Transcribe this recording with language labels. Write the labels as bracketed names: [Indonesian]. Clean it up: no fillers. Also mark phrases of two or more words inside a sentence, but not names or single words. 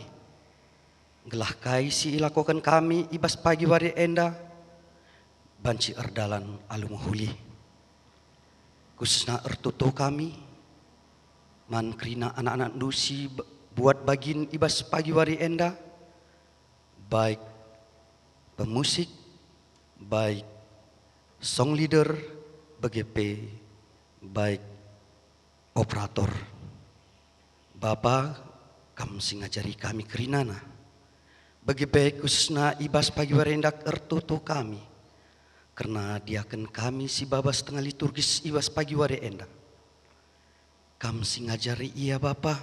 [Batak Karo] Gelah kai si ilakokan kami ibas pagi wari enda, banci erdalan alung huli. Kusna ertutu kami, man krina anak-anak dusi buat bagin ibas pagi wari enda. Baik pemusik, baik [English] song leader, [Batak Karo] BGP, baik operator. Bapa, kam singajari kami kerinana. BGP khususna ibas pagi warendak ertutu kami. Karena diakan kami si babas tengah liturgis ibas pagi warenda. Kam singajari ia Bapa.